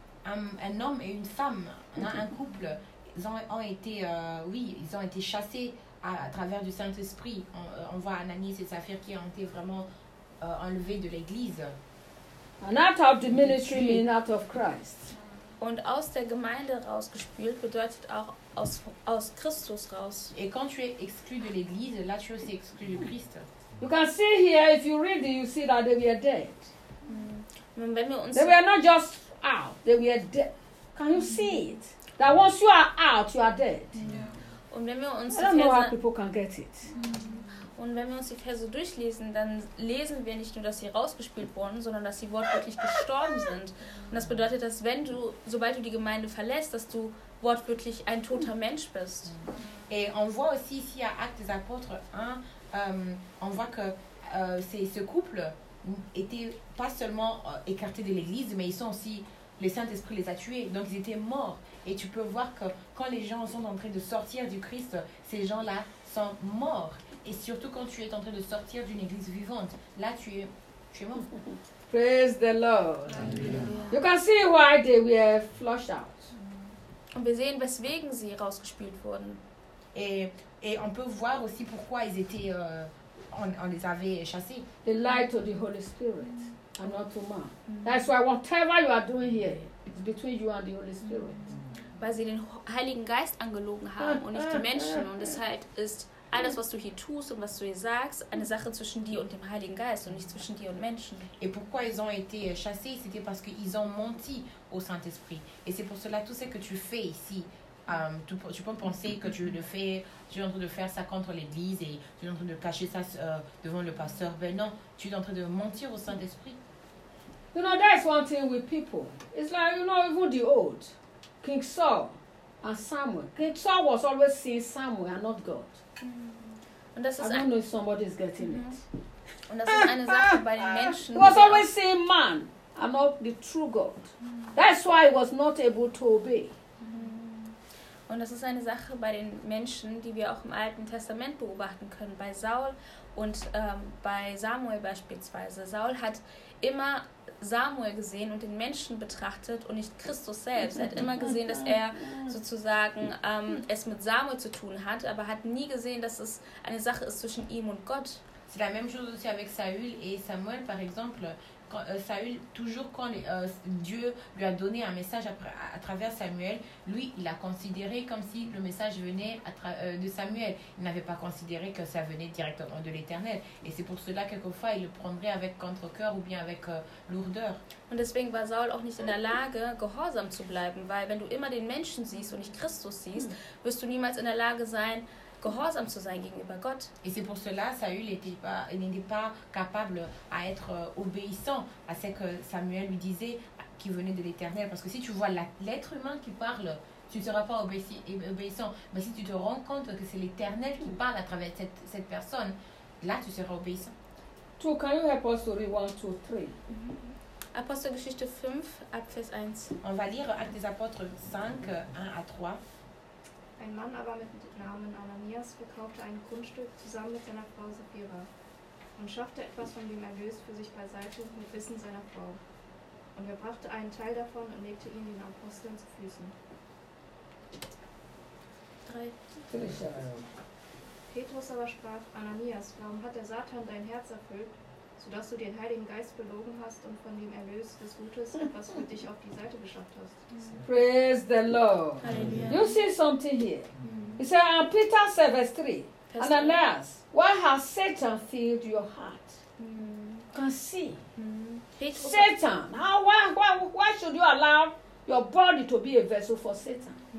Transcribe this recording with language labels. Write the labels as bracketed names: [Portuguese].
[French] Un homme et une femme, un couple, ils ont été chassés à travers du Saint-Esprit. On voit Ananias et Saphir qui ont été vraiment enlevés de l'Église. [English] And out of the ministry means out of Christ. [German] Und aus der Gemeinde rausgespült bedeutet auch aus Christus raus. [French] Et quand tu es exclu de l'Église, là tu es aussi exclu de Christ. [English] You can see here, if you read it, you see that they were dead. [German] Mm. Wenn wir uns [English] they were not just out, they were dead. Can you see it? That once you are out, you are dead. [German] Yeah. Und wenn wir uns [English] I don't know how people can get it. [German] Und wenn wir uns die Verse durchlesen, dann lesen wir nicht nur, dass sie rausgespült wurden, sondern dass sie wortwörtlich gestorben sind. Und das bedeutet, dass sobald du die Gemeinde verlässt, dass du wortwörtlich ein toter Mensch bist. [French] Et on voit aussi ici à Actes des Apôtres 1, on voit que ce couple était pas seulement écarté de l'Église, mais ils sont aussi, le Saint-Esprit les a tués, donc ils étaient morts. Et tu peux voir que quand les gens sont en train de sortir du Christ, ces gens-là sont morts. Et surtout quand tu es en train de sortir d'une église vivante, là tu es mort. [English] Praise the Lord. Amen. You can see why they were flushed out. [German] Und wir sehen, weswegen sie rausgespült wurden. [French] Et on peut voir aussi pourquoi ils étaient on les avait chassés. [English] The light of the Holy Spirit and not to man. That's why whatever you are doing here, it's between you and the Holy Spirit. [German] Weil sie den Heiligen Geist angelogen haben und nicht die Menschen und deshalb ist alles, was du hier tust und was du hier sagst, eine Sache zwischen dir und dem Heiligen Geist und nicht zwischen dir und Menschen. [French] Et pourquoi ils ont été chassés, c'était parce qu'ils ont menti au Saint-Esprit. Et c'est pour cela tout ce que tu fais ici. Tu peux penser que tu es en train de faire ça contre l'Église et tu es en train de cacher ça devant le pasteur. Ben non, tu es en train de mentir au Saint-Esprit. [English] You know, that's one thing with people. It's like, you know, even the old, King Saul and Samuel. King Saul was always seeing Samuel and not God. [German] Und das ist [English] I don't know if somebody's getting it. [German] Und das ist eine Sache bei den Menschen. [English] He was always seeing man and not the true God. That's why he was not able to obey. [German] Und das ist eine Sache bei den Menschen, die wir auch im Alten Testament beobachten können. Bei Saul und bei Samuel beispielsweise. Saul hat immer Samuel gesehen und den Menschen betrachtet und nicht Christus selbst. Er hat immer gesehen, dass er sozusagen es mit Samuel zu tun hat, aber hat nie gesehen, dass es eine Sache ist zwischen ihm und Gott. [French] C'est la même chose aussi avec Saül et Samuel, par exemple. Saül, toujours quand Dieu lui a donné un message à travers Samuel, lui, il a considéré comme si le message venait de Samuel. Il n'avait pas considéré que ça venait directement de l'Éternel. Et c'est pour cela, quelquefois, il le prendrait avec contre-cœur ou bien avec lourdeur. [German] Und deswegen war Saul auch nicht in der Lage, gehorsam zu bleiben, weil wenn du immer den Menschen siehst und nicht Christus siehst, wirst du niemals in der Lage sein, gehorsam zu sein gegenüber Gott. [French] Et c'est pour cela Saül n'était pas capable à être obéissant à ce que Samuel lui disait qui venait de l'Éternel. Parce que si tu vois l'être humain qui parle, tu ne seras pas obéissant. Mais si tu te rends compte que c'est l'Éternel qui parle à travers cette personne, là tu seras obéissant. [English] So, can you help us to read 1, 2, 3? [German] Apostelgeschichte 5, Abvers 1. [French] On va lire Actes des Apôtres 5, 1 à 3. [German] Ein Mann aber mit Namen Ananias verkaufte ein Grundstück zusammen mit seiner Frau Sapphira und schaffte etwas von dem Erlös für sich beiseite mit Wissen seiner Frau. Und er brachte einen Teil davon und legte ihn den Aposteln zu Füßen. 3. Petrus aber sprach, Ananias, warum hat der Satan dein Herz erfüllt, sodass du den Heiligen Geist belogen hast und von dem Erlös des Gutes etwas für dich auf die Seite geschafft hast. [English] Praise the Lord. [German] Halleluja. [English] You see something here. He said, and Peter 7:3, Ananias, why has Satan filled your heart? You can see. Satan, why should you allow your body to be a vessel for Satan?